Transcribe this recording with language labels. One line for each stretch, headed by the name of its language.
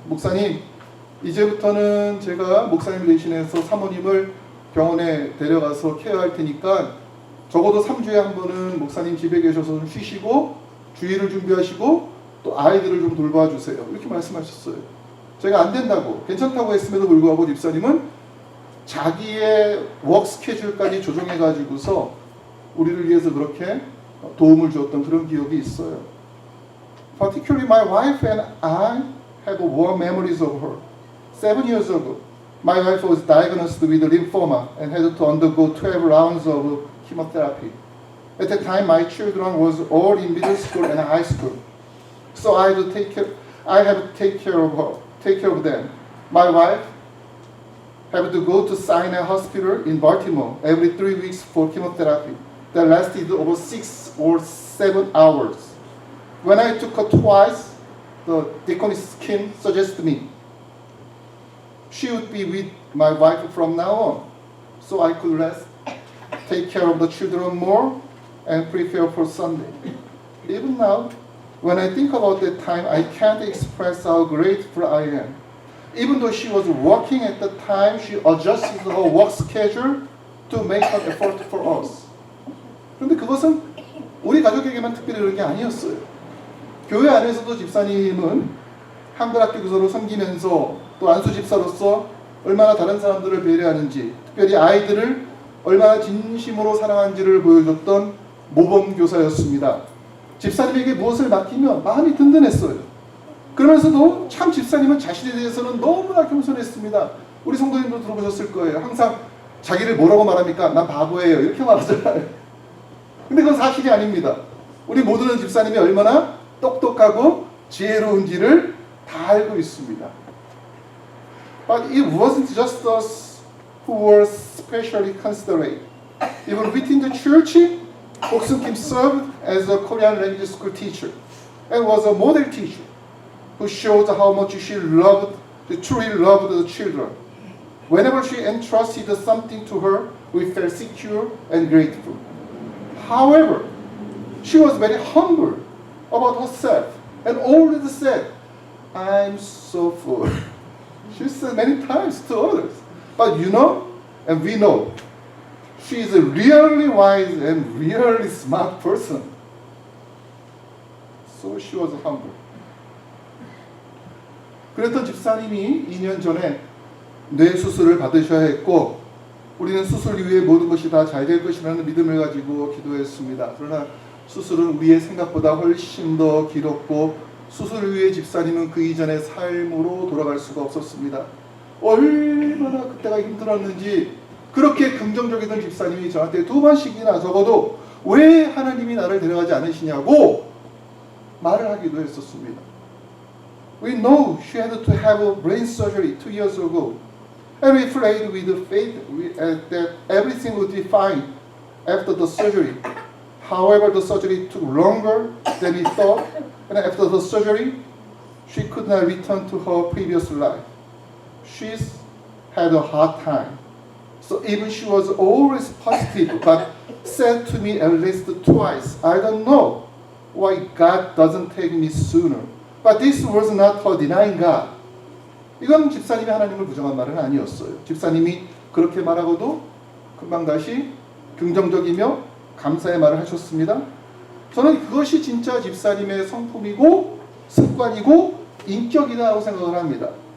Korean: 목사님, 이제부터는 제가 목사님 대신해서 사모님을 병원에 데려가서 케어할 테니까 적어도 3주에 한 번은 목사님 집에 계셔서 좀 쉬시고 주일을 준비하시고 또 아이들을 좀 돌봐주세요. 이렇게 말씀하셨어요. 제가 안 된다고 괜찮다고 했음에도 불구하고 집사님은 자기의 워크 스케줄까지 조정해 가지고서 우리를 위해서 그렇게 도움을 주었던 그런 기억이 있어요.
English: Particularly my wife and I have warm memories of her. 7 years ago, my wife was diagnosed with lymphoma and had to undergo 12 rounds of chemotherapy. At the time, my children was all in middle school and high school, so I had to take care of them. My wife had to go to Sinai Hospital in Baltimore every 3 weeks for chemotherapy that lasted over 6 or 7 hours. When I took her twice, the deaconess Kim suggested me she would be with my wife from now on, so I could rest, take care of the children more, and prepare for Sunday. Even now, when I think about that time, I can't express how grateful I am. Even though she was working at the time, she adjusted her work schedule to make an effort for us.
Korean: 그런데 그것은 우리 가족에게만 특별히 그런 게 아니었어요. 교회 안에서도 집사님은 한글학교 교사로 섬기면서 또 안수 집사로서 얼마나 다른 사람들을 배려하는지, 특별히 아이들을 얼마나 진심으로 사랑하는지를 보여줬던 모범 교사였습니다. 집사님에게 무엇을 맡기면 마음이 든든했어요. 그러면서도 참 집사님은 자신에 대해서는 너무나 겸손했습니다. 우리 성도님도 들어보셨을 거예요. 항상 자기를 뭐라고 말합니까? 난 바보예요. 이렇게 말하잖아요. 근데 그건 사실이 아닙니다. 우리 모두는 집사님이 얼마나 똑똑하고 지혜로운지를 다 알고 있습니다.
English: But it wasn't just us who were specially considerate. Even within the church, Boksun Kim served as a Korean language school teacher and was a model teacher who showed how much she truly loved the children. Whenever she entrusted something to her, we felt secure and grateful. However, she was very humble about herself and always said, I'm so full. She said many times to others. But you know, and we know, she is a really wise and really smart person. So she was humble.
Korean: 그랬던 집사님이 2년 전에 뇌 수술을 받으셔야 했고 우리는 수술 이후에 모든 것이 다 잘 될 것이라는 믿음을 가지고 기도했습니다. 그러나 수술은 우리의 생각보다 훨씬 더 길었고 수술 후에 집사님은 그 이전의 삶으로 돌아갈 수가 없었습니다. 얼마나 그때가 힘들었는지 그렇게 긍정적이던 집사님이 저한테 2번씩이나 적어도 왜 하나님이 나를 데려가지 않으시냐고 말을 하기도 했었습니다.
English: We know she had to have a brain surgery 2 years ago. And we prayed with faith that everything would be fine after the surgery. However, the surgery took longer than we thought. And after the surgery, she could not return to her previous life. She's had a hard time. So even she was always positive, but said to me at least twice, I don't know why God doesn't take me sooner. But this was not her denying God.
Korean: 이건 집사님이 하나님을 부정한 말은 아니었어요. 집사님이 그렇게 말하고도 금방 다시 긍정적이며 감사의 말을 하셨습니다. 저는 그것이 진짜 집사님의 성품이고 습관이고 인격이라고 생각을 합니다.